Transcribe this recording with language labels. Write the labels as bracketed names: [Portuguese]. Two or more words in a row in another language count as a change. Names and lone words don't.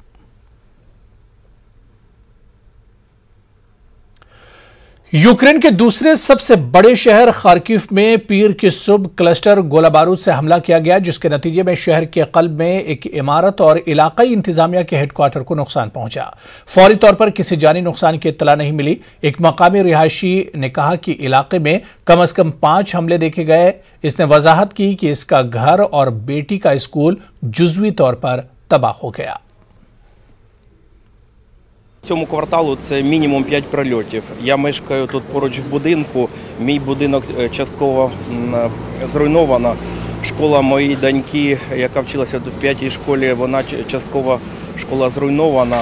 [Urdu] یوکرین کے دوسرے سب سے بڑے شہر خارکیف میں پیر کی صبح کلسٹر گولہ بارود سے حملہ کیا گیا، جس کے نتیجے میں شہر کے قلب میں ایک عمارت اور علاقائی انتظامیہ کے ہیڈکوارٹر کو نقصان پہنچا. فوری طور پر کسی جانی نقصان کی اطلاع نہیں ملی۔ ایک مقامی رہائشی نے کہا کہ علاقے میں کم سے کم 5 حملے دیکھے گئے. اس نے وضاحت کی کہ اس کا گھر اور بیٹی کا اسکول جزوی طور پر تباہ ہو گیا. [Ukrainian] Цьому кварталу це мінімум 5 прильотів. Я мешкаю тут поруч в будинку. Мій будинок частково зруйновано. Школа моєї доньки, яка вчилася в 5-й школі, вона частково школа зруйнована.